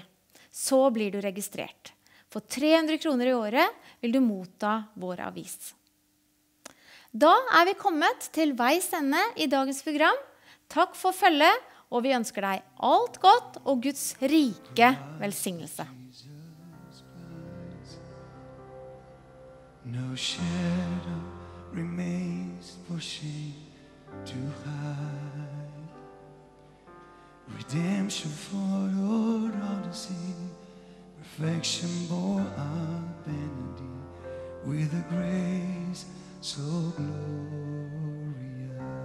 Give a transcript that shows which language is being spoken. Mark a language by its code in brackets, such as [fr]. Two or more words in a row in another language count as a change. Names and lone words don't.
[no] Så blir du registrert. For 300 kroner i året vil du motta vår avis. Da er vi kommet til veis ende i dagens program. Takk for følget, og vi ønsker deg alt godt og Guds rike velsignelse. [en] No shadow remains for shame to hide. Redemption followed Odyssey. Perfection bore our vanity with a grace so glorious.